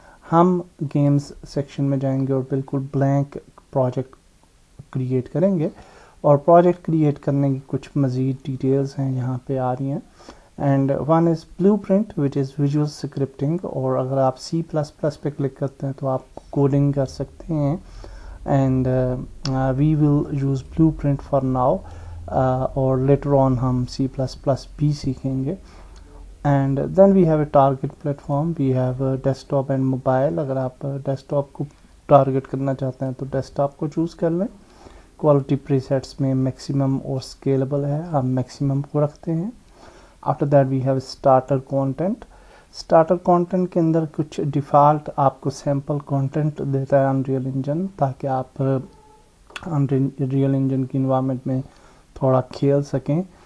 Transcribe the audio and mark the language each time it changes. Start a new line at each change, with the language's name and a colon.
Hindi: हम games section में जाएंगे और बिल्कुल ब्लैंक प्रोजेक्ट क्रिएट करेंगे, और प्रोजेक्ट क्रिएट करने की कुछ मज़ीद डिटेल्स हैं यहाँ पे आ रही हैं।
English: and one is blueprint which is visual scripting,
Hindi: और अगर आप C++ पे क्लिक करते हैं तो आप कोडिंग कर सकते हैं।
English: and we will use blueprint for now, or later on
Hindi: हम C++ भी सीखेंगे।
English: and then we have a target platform, we have desktop and mobile।
Hindi: अगर आप desktop को टारगेट करना चाहते हैं तो desktop को चूज़ कर लें। क्वालिटी प्रीसेट्स में मैक्सिमम और स्केलेबल है, हम मैक्सिमम को रखते हैं।
English: After that we have starter content.
Hindi: Starter content के अंदर कुछ डिफ़ॉल्ट आपको सैम्पल कंटेंट देता है अनरियल इंजन, ताकि आप अनरियल इंजन की इन्वायरमेंट में थोड़ा खेल सकें।